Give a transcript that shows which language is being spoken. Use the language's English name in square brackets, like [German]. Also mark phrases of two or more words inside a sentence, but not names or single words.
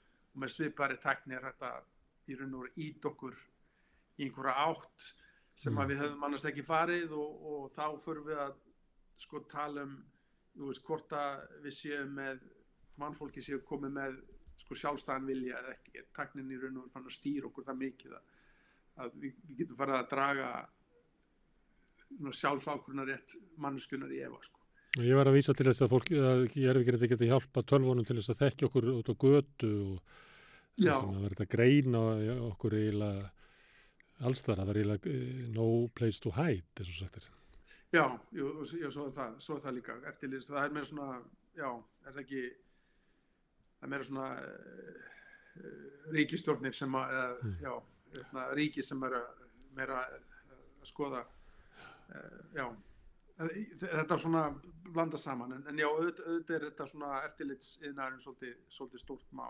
[Icelandic] Og með svipari tækni er þetta í raun og veru ít okkur í einhverja átt sem að við höfum annars ekki farið og þá förum við að sko tala hvort að við séum með mannfólki séu komið með sko sjálfstæðan vilja eða ekki, tæknin í raun og fann að stýra okkur það mikið að við getum farið að draga sjálfsákvörðunarrétt manneskjunnar í efa sko. Ég var að vísa til þess að fólk gervigreind geti hjálpa tölvunum til þess að þekkja okkur út á götu og sem að verða að greina okkur eiginlega alls þar, það var eiginlega [English] no place to hide, [Icelandic] eins og sagt er. Já, svo er það líka eftirlýst, það er meira svona, er það ekki, það er meira svona ríkisstjórnir sem að, ríki sem er meira að skoða, þetta svona blanda saman, en já, auðvitað er þetta svona eftirlitsiðnaðurinn svolítið stórt mál.